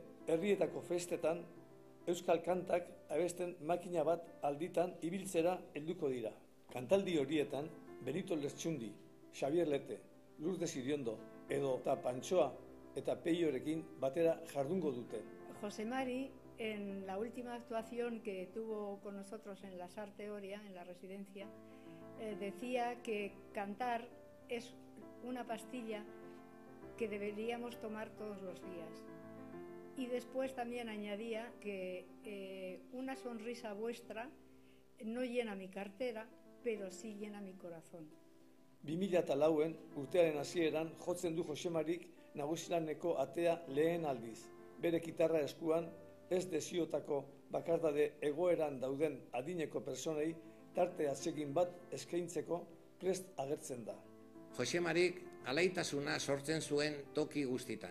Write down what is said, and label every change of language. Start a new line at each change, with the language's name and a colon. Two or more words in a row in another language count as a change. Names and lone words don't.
Basque: Herrietako festetan, euskal kantak abesten makina bat alditan ibiltzera helduko dira. Kantaldi horietan, Benito Lertxundi, Xavier Lete, Lourdes Iriondo edo eta Pantxoa eta Peiorekin batera jardungo dute.
Spanish: Jose Mari, en la última actuación que tuvo con nosotros en la Sar Teoria, en la residencia, decía que cantar es una pastilla que deberíamos tomar todos los días. Y después también añadía que una sonrisa vuestra no llena mi cartera, pero sí llena mi corazón.
Basque: 2004en urtearen hasieran jotzen du Jose Marik nagusilaneko atea lehen aldiz. Bere gitarra eskuan ez desiotako bakardade egoeran dauden adineko personei tarte atsegin bat eskaintzeko prest agertzen da. Jose Marik alaitasuna sortzen zuen toki guztitan.